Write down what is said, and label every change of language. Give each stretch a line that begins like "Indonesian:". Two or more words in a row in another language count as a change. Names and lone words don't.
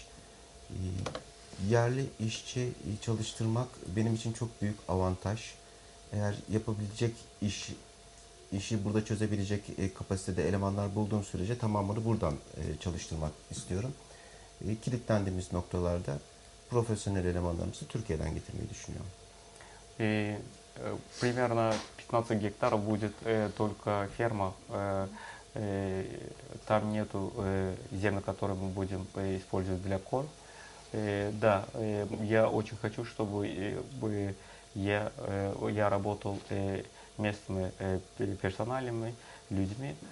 Turkish: Yerli işçi çalıştırmak benim için çok büyük avantaj. Eğer yapabilecek işi burada çözebilecek kapasitede elemanlar bulduğum sürece tamamını buradan çalıştırmak istiyorum. Kilitlendiğimiz noktalarda profesyonel elemanlarımızı Türkiye'den getirmeyi düşünüyorum.
Russian: Примерно 15 гектаров будет только ферма. Там нету земли, которые мы будем использовать для корм. Да, я очень хочу, чтобы я работал местными персональными людьми.